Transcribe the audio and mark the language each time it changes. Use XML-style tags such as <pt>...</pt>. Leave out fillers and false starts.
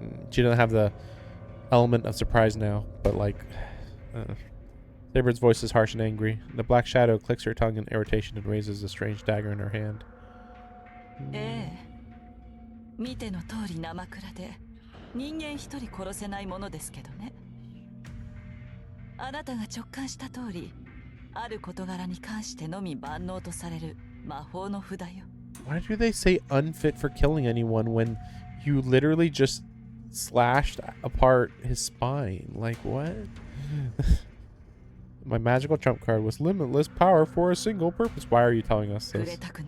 <en>She doesn't have the element of surprise now, but like... Saber's voice is harsh and angry. The black shadow clicks her tongue in irritation and raises a strange dagger in her hand.</en> <ja>見ての通り生倉で人間一人殺せないものですけどね。あなたが直感した通り、ある事柄に関してのみ万能とされる魔法の札よ。</ja> <en>Why do they say unfit for killing anyone when you literally just slashed apart his spine? Like what? My magical trump card was limitless power for a single purpose. Why are you telling us this?</en>